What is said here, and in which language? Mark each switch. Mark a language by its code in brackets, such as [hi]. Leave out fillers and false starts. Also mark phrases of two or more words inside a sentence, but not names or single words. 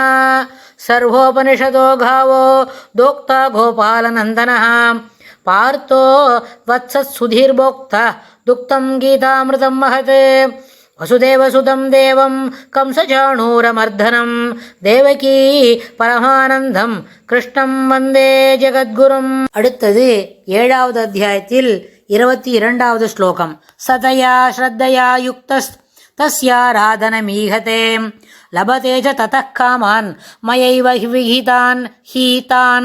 [sa] सर्वोपनिषदो गावो दोक्ता गोपालनन्दनः पार्थो वत्सत्सुधीर्भोक्ता दुक्तं गीतामृतं महत्। वसुदेवसुतं देवं कंसचाणूरमर्दनं देवकी परमानन्दं कृष्णं वन्दे जगद्गुरुम्. [ta] அடுத்தது 7வது அத்தியாயத்தில் 22வது ஸ்லோகம். [sa] सतया श्रद्धया युक्तस् तस्याराधनमीहते लभते च ततः कामान् मयैव विहितान् हितान्.